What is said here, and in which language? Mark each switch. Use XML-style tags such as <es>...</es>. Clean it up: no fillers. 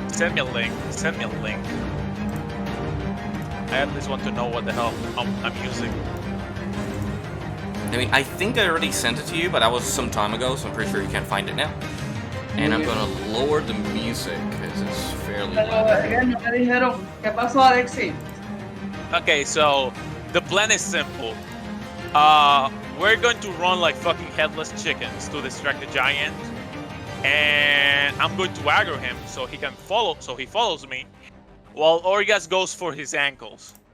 <en>Send me a link. Send me a link. I at least want to know what the hell I'm using. I mean, I think I already sent it to you, but that was some time ago, so I'm pretty sure you can't find it now. And I'm gonna lower the music because it's fairly</en> <es>Pero</es> <en>loud.</en> <es>ellos no me dijeron, ¿qué pasó, Alexi?</es> <en>Okay, so the plan is simple. We're going to run like fucking headless chickens to distract the giant, and I'm going to aggro him so he can follow. So he follows me, while Orgas goes for his ankles.</en>